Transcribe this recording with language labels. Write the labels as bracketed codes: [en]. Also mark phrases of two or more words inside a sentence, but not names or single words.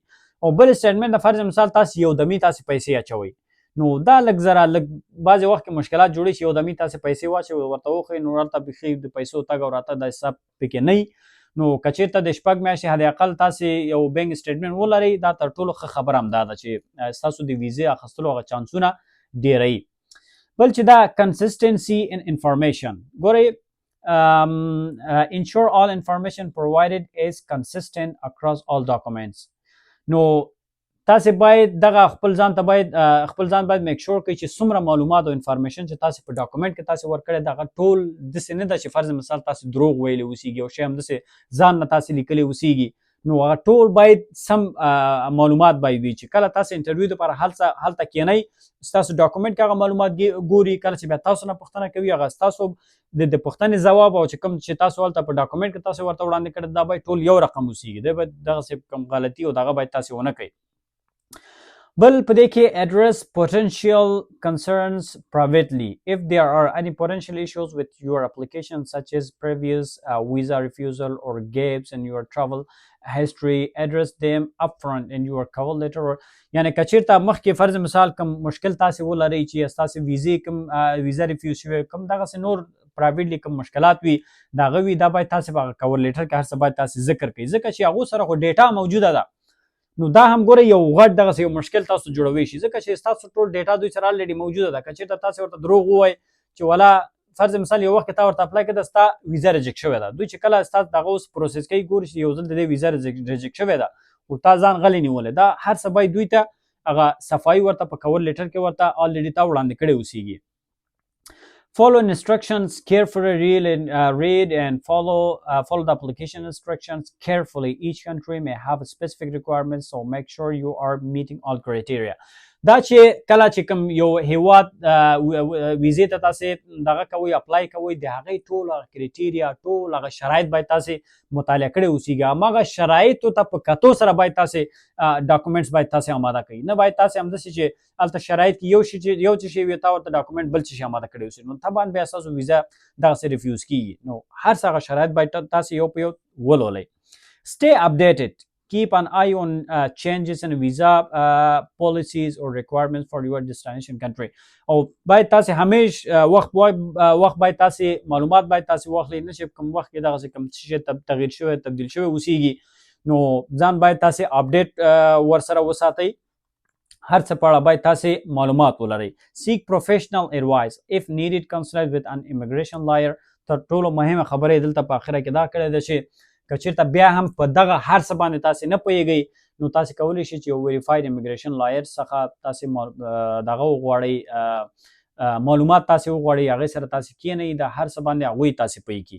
[ps] او بل سټیټمنټ د فرض مثال تاسې یو دمي تاسې پیسې اچوئ، نو دا لږ ذره لږ بعضې وخت کې مشکلات جوړوي چې یو دمي تاسې پیسې واچوئ ورته وښایي، نو هلته بیخي د پیسو تګ او راتګ دا حساب پکې نه وي. نو که چېرته د 6 میاشتې حد اقل تاسې یو بینک سټیټمنټ ولرئ، دا تر ټولو ښه خبره همدا ده چې ستاسو د ویزې اخیستلو هغه چانسونه ډېروي. بل چې دا [en] consistency in information, ګورئ ensure all information provided is consistent across all documents. [ps] نو تاسې باید دغه خپل ځان باید [en] make sure [ps] کړئ چې څومره معلومات او انفارمیشن چې تاسې په ډاکومنټ کې تاسې ورکړی دغه ټول داسې نه ده چې فرض مثال تاسې دروغ ویلی اوسیږي او شی همداسې ځان نه تاسې لیکلی اوسیږي. نو هغه ټول باید سم معلومات باید وي چې کله تاسې انټرویو دپاره هلته کښېنئ ستاسو ډاکومنټ کې هغه معلومات ګوري، کله چې بیا تاسو نه پوښتنه کوي هغه ستاسو د پوښتنې ځواب او چې کوم چې تاسو هلته په ډاکومنټ کې تاسو ورته وړاندې کړی دا باید ټول یو رقم اوسیږي. دی باید دغسې کوم غلطي او دغه باید تاسې ونه کوئ. بل په دې کې [en] address potential concerns privately if there are any potential issues with your application such as previous visa refusal or gaps in your travel history, address them upfront in your cover letter. [ps] یعنی که چېرته مخکې فرض مثال کوم مشکل تاسې ولرئ چې ستاسې ویزې کوم ویزا ریفیوز شوی کوم دغسې نور پرایویټلی کوم مشکلات وي د هغه وي دا باید تاسې په هغه [en] cover letter [ps] کې هر څه باید تاسې ذکر کړئ، ځکه چې هغو سره خو ډیټا موجوده ده. نو دا هم ګوره یو غټ دغسې یو مشکل تاسو جوړوی شي، ځکه چې ستاسو ټول ډیټا دوی سره الریډي موجوده ده. که چېرته تاسې ورته دروغ ووایئ چې والا فرض مثال یو وخت کې تا ورته اپلای کړه ستا ویزا ریجکټ شوې ده، دوی چې کله ستا دغه اوس پروسس کوي ګوري چې یو ځل د دې ویزا ریجکټ شوې ده او تا ځان غلی نیولی، دا هر څه باید دوی ته هغه صفایي ورته په [en] cover letter [ps] کې ورته الریډي تا وړاندې کړی اوسیږي. [en] Follow instructions carefully, read and follow the application instructions carefully. Each country may have specific requirements, so make sure you are meeting all criteria. [ps] دا چې کله چې کوم یو هیواد ویزې ته تاسې دغه کوئ اپلای کوئ د هغې ټول هغه کریټیریا ټول هغه شرایط باید تاسې مطالعه کړی اوسیږي. هماغه شرایطو ته په کتو سره باید تاسې ډاکومنټس باید تاسې اماده کړئ، نه باید تاسې همداسې چې هلته شرایط کې یو څه شی وي تا ورته ډاکومنټ بل څه شي اماده کړی اوسي، نو طبعا بیا ستاسو ویزا دغسې ریفیوز کیږي. نو هر څه هغه شرایط باید تاسې یو په یو ولولئ. [en] Stay updated. Keep an eye on changes in visa policies or requirements for your destination country. [ps] او باید تاسې همیش وخت باید تاسې معلومات باید تاسې واخلئ، نه چې کوم وخت کې دغسې کوم څه شی تغییر شوی تبدیل شوی اوسیږي، نو ځان باید تاسې اپډیټ ورسره وساتئ. هر څه په اړه باید تاسې معلومات ولرئ. [en] Seek professional advice if needed. Consult with an immigration lawyer. [ps] تر ټولو مهمه خبره یې دلته په اخره کې دا کړې ده چې که چېرته بیا هم په دغه هر څه باندې تاسې نه پوهېږئ نو تاسې کولی شئ چې یو [en] verified immigration lawyer [ps] څخه تاسې دغه وغواړئ، معلومات تاسې وغواړئ، هغې سره تاسې کښېنئ د هر څه باندې هغوی تاسې پوهې کړي.